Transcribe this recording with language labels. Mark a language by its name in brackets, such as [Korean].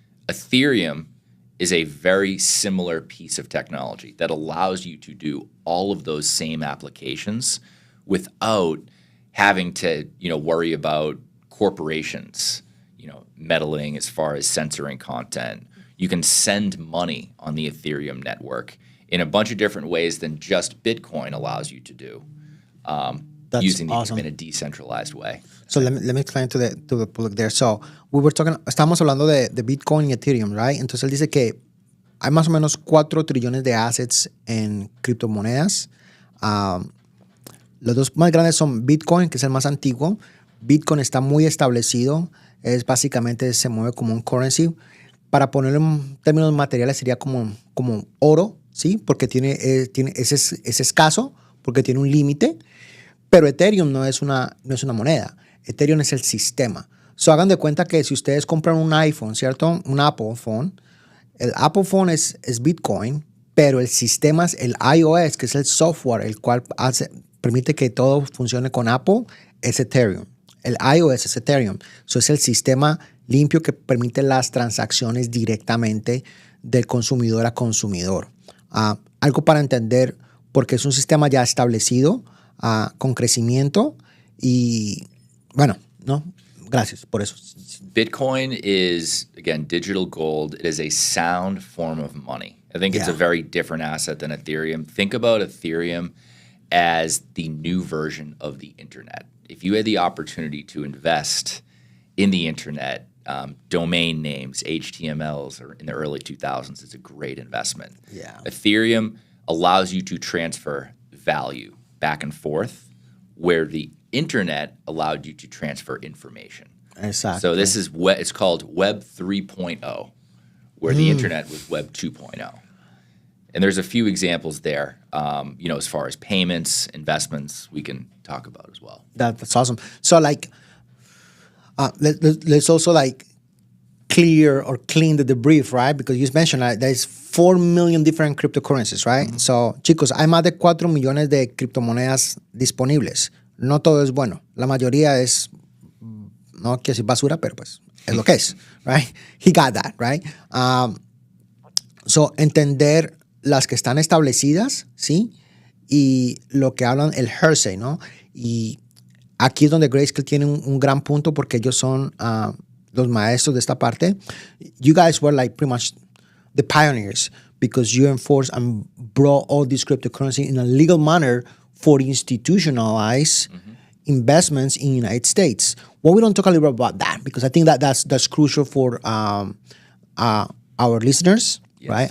[English] Ethereum is a very similar piece of technology that allows you to do all of those same applications without having to, worry about corporations, meddling as far as censoring content. You can send money on the Ethereum network in a bunch of different ways than just Bitcoin allows you to do. That's Using awesome. in a decentralized way. So let me explain to the public there. [Spanish] So estamos hablando de Bitcoin y Ethereum, right? Entonces él dice que hay más o menos 4 trillones de assets en criptomonedas. Los dos más grandes son Bitcoin, que es el más antiguo. Bitcoin está muy establecido. Básicamente se mueve como un currency. Para ponerlo en términos materiales sería como oro, ¿sí? Porque es escaso, porque tiene un límite. Pero Ethereum no es una moneda. Ethereum es el sistema. So, hagan de cuenta que si ustedes compran un iPhone, ¿cierto? Un Apple Phone. El Apple Phone es Bitcoin, pero el sistema es el iOS, que es el software, el cual permite que todo funcione con Apple, es Ethereum. El iOS es Ethereum. So, es el sistema limpio que permite las transacciones directamente del consumidor a consumidor. Algo para entender, porque es un sistema ya establecido, con crecimiento y bueno, ¿no? Gracias por eso. [English] Bitcoin is, again, digital gold. It is a sound form of money. I think it's a very different asset than Ethereum. Think about Ethereum as the new version of the internet. If you had the opportunity to invest in the internet, domain names, HTMLs, or in the early 2000s, it's a great investment. Yeah. Ethereum allows you to transfer value back and forth, where the internet allowed you to transfer information. Exactly. So this is it's called Web 3.0, where the internet was Web 2.0. And there's a few examples there, as far as payments, investments, we can talk about as well. That's awesome. So let's also clear or clean the debris, right? Because you mentioned there's 4 million different cryptocurrencies, right? [Spanish] So, chicos, hay más de 4 millones de criptomonedas disponibles. No todo es bueno. La mayoría es, no quiero decir basura, pero pues es lo que es, right? [English] He got that, right? [Spanish] So, entender las que están establecidas, ¿sí? Y lo que hablan el hearsay, ¿no? Y aquí es donde Grayscale tiene un gran punto, porque ellos son los maestros de esta parte. [English] You guys were pretty much the pioneers, because you enforced and brought all this cryptocurrency in a legal manner for institutionalized investments in the United States. Well, we don't talk a little bit about that, because I think that's crucial for our listeners, right?